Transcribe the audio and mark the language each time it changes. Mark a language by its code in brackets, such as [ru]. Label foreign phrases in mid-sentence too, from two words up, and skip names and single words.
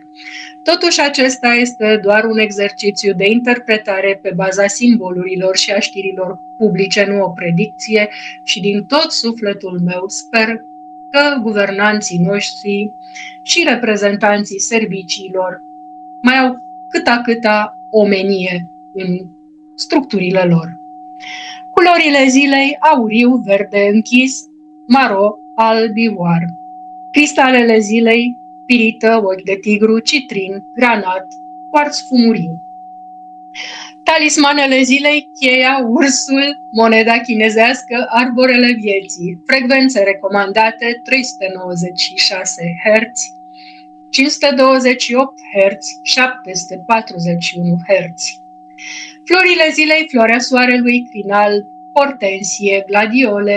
[ro] Totuși, acesta este doar un exercițiu de interpretare pe baza simbolurilor și a știrilor publice, nu o predicție, și din tot sufletul meu sper că guvernanții noștri și reprezentanții serviciilor mai au câta omenie în structurile lor. Culorile zilei: auriu, verde închis, maro, alb, ivoar. Cristalele zilei: pirită, ochi de tigru, citrin, granat, quarț fumuriu. Talismanele zilei: cheia, ursul, moneda chinezească, arborele vieții. Frecvențe recomandate: 396 Hz, 528 Hz, 741 Hz. Florile zilei: floarea soarelui, crinal, hortensie, gladiole.